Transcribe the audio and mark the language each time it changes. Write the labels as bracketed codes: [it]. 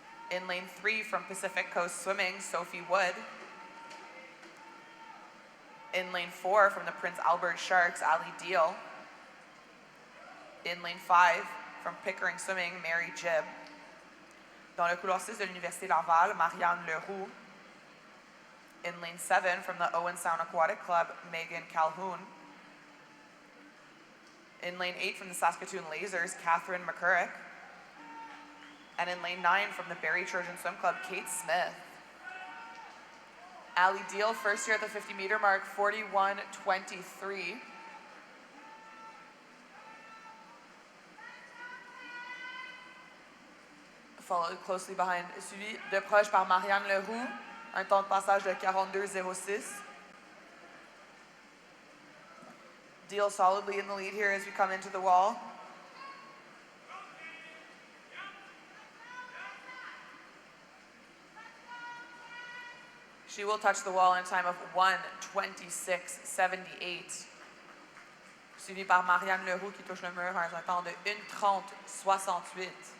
[en] In lane 3 from Pacific Coast Swimming, Sophie Wood. In lane 4 from the Prince Albert Sharks, Ali Deal. In lane 5 from Pickering Swimming, Mary Jibb. [fr] Dans le couloir 6 de l'Université Laval, Marianne Leroux. [en] In lane 7 from the Owen Sound Aquatic Club, Megan Calhoun. In lane 8 from the Saskatoon Lasers, Catherine McCurrick. And in lane 9 from the Barrie Trojan Swim Club, Kate Smith. Ali Deal, first year at the 50-meter mark, 41:23. Followed closely behind, [fr] suivi de proche par Marianne Leroux, un temps de passage de 42:06. [en] Deal solidly in the lead here as we come into the wall. She will touch the wall in a time of 1:26.78. [fr] Suivi par Marianne Leroux qui touche le mur à un temps de 1:30.68.